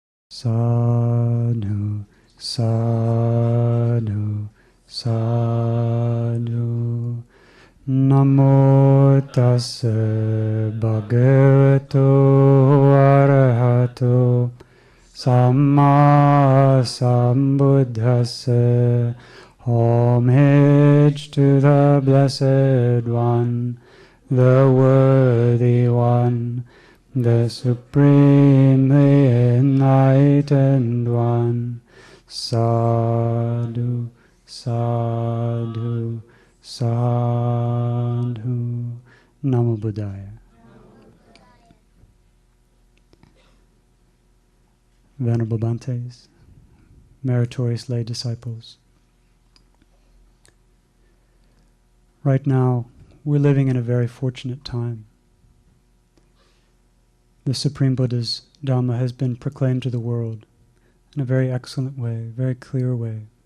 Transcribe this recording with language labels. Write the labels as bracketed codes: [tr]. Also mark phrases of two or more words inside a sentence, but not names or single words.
[pi] Sadhu, sadhu, sadhu. Namo tassa bhagavato arahato samma sambuddhassa. [en] Homage to the Blessed One, the Worthy One, the Supremely Enlightened One. [pi] Sadhu, sadhu, sadhu. Namo Buddhaya. [en] Venerable Bhantes, meritorious lay disciples, right now we're living in a very fortunate time. The Supreme Buddha's Dhamma has been proclaimed to the world in a very excellent way, very clear way.